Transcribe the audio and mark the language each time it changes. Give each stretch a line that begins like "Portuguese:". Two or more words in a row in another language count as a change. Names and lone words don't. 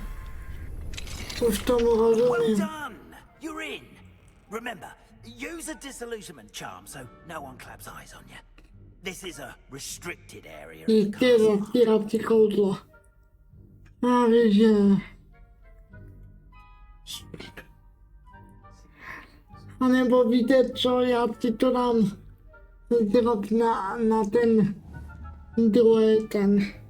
Czech: Už tomu
English: Well
Czech: rozumím.
English: done! You're in. Remember, use a disillusionment charm so no one claps eyes on you. This is a restricted area of the
Czech: Jistě
English: castle.
Czech: zastírací kouzlo. Já víš, že... A nebo víte co, já si to dám dělat na ten druhý ten.